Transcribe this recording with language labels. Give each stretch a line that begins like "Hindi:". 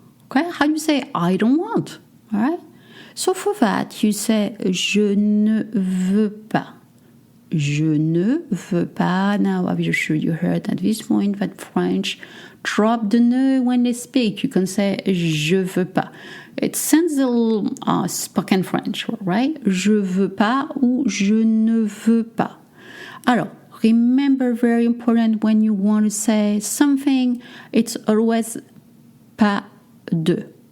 English: Okay, how do you say I don't want? All right? So for that, you say
French: je ne veux pas. Je ne veux pas.
English: Now, I'm sure you heard at this point that French drop the ne when they speak. You can say
French: je veux pas.
English: It sounds a little spoken French, right?
French: Je veux pas ou je ne veux pas.
English: Alors, remember, very important, when you want to say something, it's always pas de.